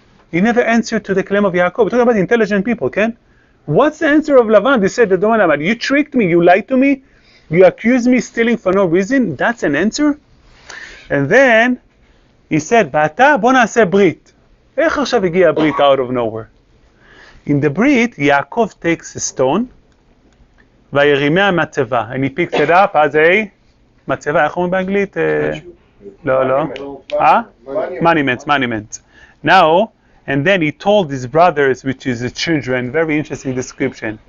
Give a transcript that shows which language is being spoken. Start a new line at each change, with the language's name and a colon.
English: He never answered to the claim of Yaakov. We're talking about intelligent people, okay? What's the answer of Lavan? They said, you tricked me, you lied to me, you accused me stealing for no reason. That's an answer? And then he said, Bata,
Hebrew: בוא נעשה ברית. איך עכשיו הגיע הברית
English: out of nowhere? In the ברית, Yaakov takes a stone, וירימיה מצבה, and he picks it up as a מצבה,
Hebrew: איך אומרים באנגלית?
English: No. Monument. Now, and then he told his brothers, which is his children, very interesting description.